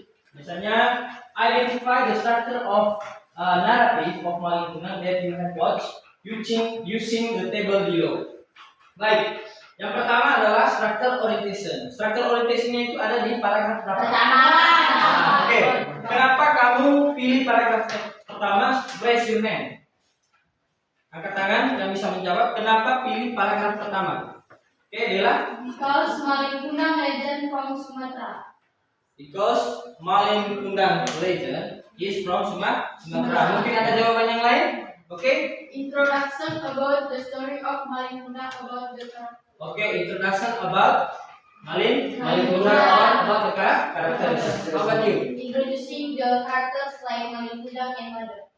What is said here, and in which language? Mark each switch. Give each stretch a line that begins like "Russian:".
Indonesian: Misalnya,
English: identify the structure of narrative of Malin Kundang that you have watched using the table below.
Indonesian: Baik, yang pertama adalah structure orientation. Structure orientation-nya itu ada di paragraf pertama. Oke. Kenapa kamu pilih paragraf pertama?
English: Raise your hand.
Indonesian: Angkat tangan yang bisa menjawab. Kenapa pilih paragraf pertama? Oke, Dela.
English: Because Malin Kundang legend from Sumatera. Because Malin Kundang legend is from Sumatera.
Indonesian: Mungkin ada jawaban yang lain? Oke.
English: Introduction about the story of Malin Kundang about the Oke, introduction about Malin Kundang about the characters. How about you? Introducing the characters like Malin Kundang and mother.